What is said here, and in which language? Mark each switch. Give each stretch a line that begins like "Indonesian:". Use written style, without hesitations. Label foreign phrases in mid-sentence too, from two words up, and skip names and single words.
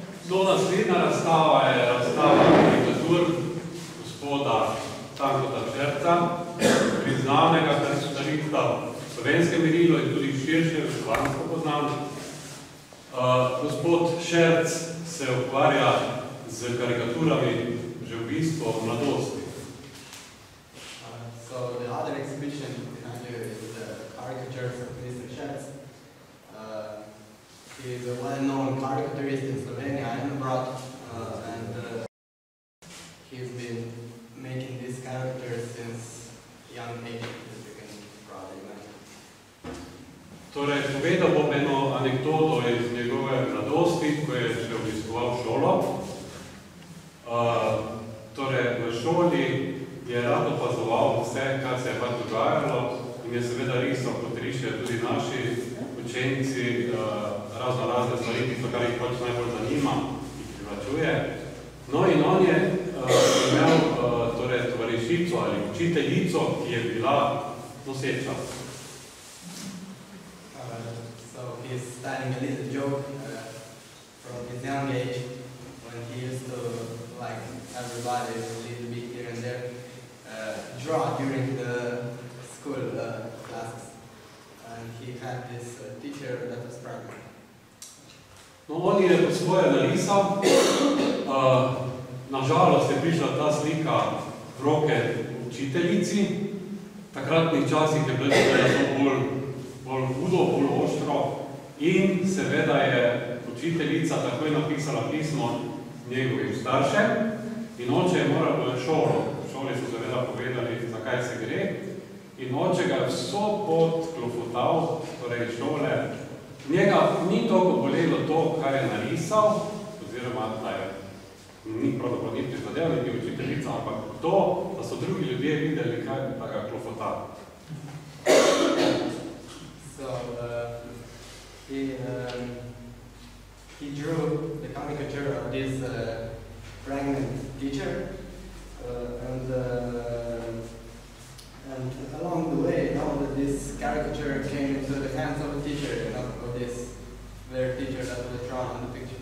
Slovenian: To naslednja razstava je razstava karikatur gospoda Stankota Šerca, priznanega karikaturista v slovenskem merilu in tudi širše slovansko poznan. Gospod Šerc se ukvarja z karikaturami že v bistvu v mladosti.
English: So the other exhibition behind you is the caricatures of Mr. Šerc. He is a well-known caricaturist in Slovenia and abroad, and he's been making these characters since young age, as you can probably imagine.
Slovenian: Torej, povedal bom eno anekdoto iz njegove mladosti, ko je še obiskoval šolo. Torej, v šoli je rad opazoval vse, kar se je pa dogajalo in je seveda risal, kot rišejo tudi naši učenci, razne stvari, tisto, kar jih pač najbolj zanima, jih privlačuje. No in on je imel torej, tovarišico ali učiteljico, ki je bila noseča.
English: So he's starting a little joke from his young age when he used to, like everybody, a little bit here and there, draw during the school classes. And he had this teacher that was pregnant.
Slovenian: No, on je svoje narisal. Nažalost je prišla ta slika v roke učiteljici. Takratnih časih je bilo bolj hudo, bolj ostro. In seveda je učiteljica takoj napisala pismo njegovim staršem. In oče je moral v šolo. V šoli so seveda povedali, zakaj se gre. In oče ga je vso pot klofotal, torej šole. Njega ni toliko bolelo to, kar je narisal, oziroma, da je ni pravzaprav ni prizadeval, niti učiteljica, ampak to, da so drugi ljudje videli, kaj da ga klofota.
English: So, he drew the caricature of this pregnant teacher, and along the way, that this caricature came into the hands of a teacher, of this very teacher that was drawn in the picture.